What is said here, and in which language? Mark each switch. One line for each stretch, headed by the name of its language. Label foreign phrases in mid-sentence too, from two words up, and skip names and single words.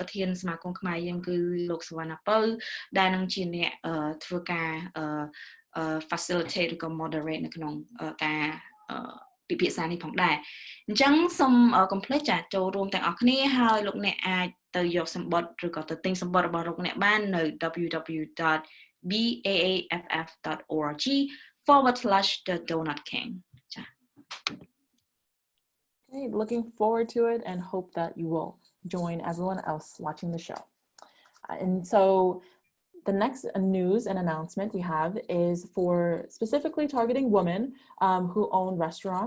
Khmer: ធានសមាគមខ្មែរយើងគឺលោកសវណ្ណពៅដែលនឹងជាអ្នកធ្វើការ facilitate ឬក៏ moderate នៅក្នុងការពិភាក្សានេះផងដែរអញ្ចឹងសូមកុំភ្លេចចាចូលរួមទាំងអស់គ្នាហើយលោកអ្នកអាចទៅយកសម្បត្តិឬក៏ទៅទិញសម្បត្តិរបស់លោកអ្នកបាននៅ www.baaff.org/thedonutking ចា
English: Okay, looking forward to it and hope that you will join everyone else watching the show. And so the next news and announcement we have is for specifically targeting women who own restaurants.